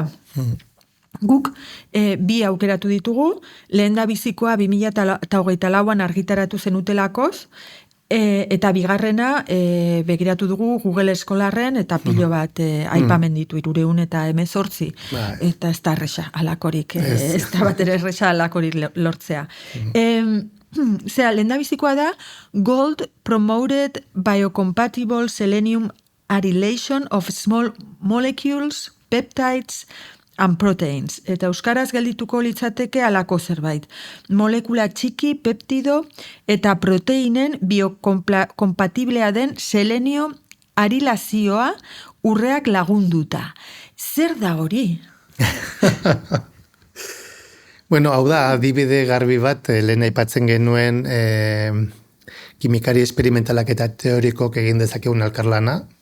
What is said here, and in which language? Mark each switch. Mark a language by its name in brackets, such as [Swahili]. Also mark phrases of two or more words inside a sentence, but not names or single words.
[Basque] Guk 2 aukeratu ditugu, lehendabizikoa 2024an argitaratu zenutelakoz, Eta bigarrena, begiratu dugu Google Scholarren eta pilo bat aipamen ditu 318. Eta ez da erresa alakorik, ez da bat ere erresa alakorik lortzea. [English] Lehendabizikoa da Gold Promoted Biocompatible Selenium Arylation of Small Molecules, Peptides and Proteins. [Basque] Eta euskaraz geldituko litzateke alako zerbait. Molekula txiki, peptido eta proteinen biokompatiblea den selenio arilazioa urreak lagunduta. Zer da hori? Bueno, hau da, adibide garbi bat, lehen aipatzen genuen kimikari esperimentalak eta teorikok egin dezakegun elkarlana.